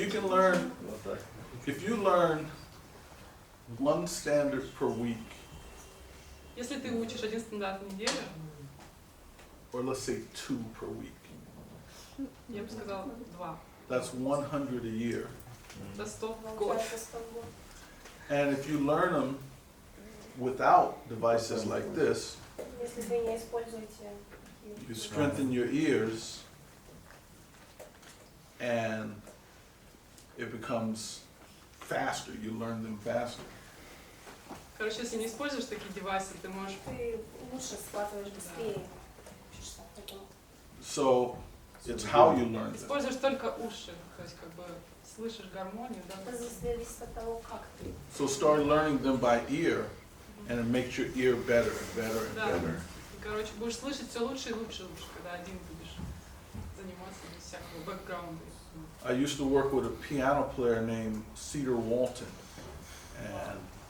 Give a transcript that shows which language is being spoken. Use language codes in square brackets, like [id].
[en] You can learn, if you learn one standard per week, [ru] Если ты учишь один стандарт в неделю, [en] or let's say 2 per week, [ru] я бы сказала 2. [en] that's 100 a year. [ru] Это 100 в год. [en] And if you learn them without devices like this, you strengthen your ears and it becomes faster. You learn them faster. [ru] Короче, если не используешь такие девайсы, ты можешь... Ты лучше схватываешь быстрее. [en] So it's how you learn them. [ru] Используешь только уши, то есть как бы слышишь гармонию, да? Это зависит от того, как ты. [en] So start learning them by ear and it makes your ear better and better and [ru] Да. [en] better. [ru] Короче, будешь слышать все лучше и лучше, когда один будешь заниматься без всякого бэкграунда. [en] I used to work with a piano player named Cedar Walton, and